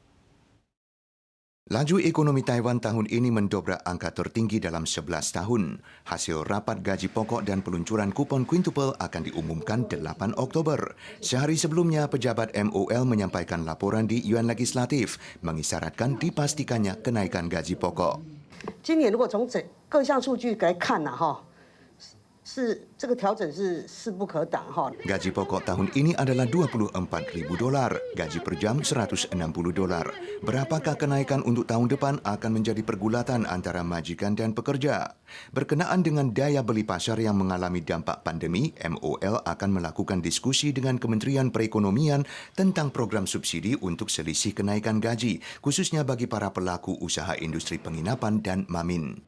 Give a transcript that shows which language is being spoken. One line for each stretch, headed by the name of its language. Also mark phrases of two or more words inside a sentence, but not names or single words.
Indonesian: Laju ekonomi Taiwan tahun ini mendobrak angka tertinggi dalam 11 tahun. Hasil rapat gaji pokok dan peluncuran kupon quintuple akan diumumkan 8 Oktober. Sehari sebelumnya, pejabat MOL menyampaikan laporan di Yuan Legislatif, mengisyaratkan dipastikannya kenaikan gaji pokok.
Chinese: 今年如果从各项数据来看这个调整是势不可挡哈。
Indonesian: Gaji pokok tahun ini adalah 24.000 dolar, gaji per jam 160 dolar. Berapakah kenaikan untuk tahun depan akan menjadi pergulatan antara majikan dan pekerja. Berkenaan dengan daya beli pasar yang mengalami dampak pandemi, MOL akan melakukan diskusi dengan Kementerian Perekonomian tentang program subsidi untuk selisih kenaikan gaji, khususnya bagi para pelaku usaha industri penginapan dan mamin.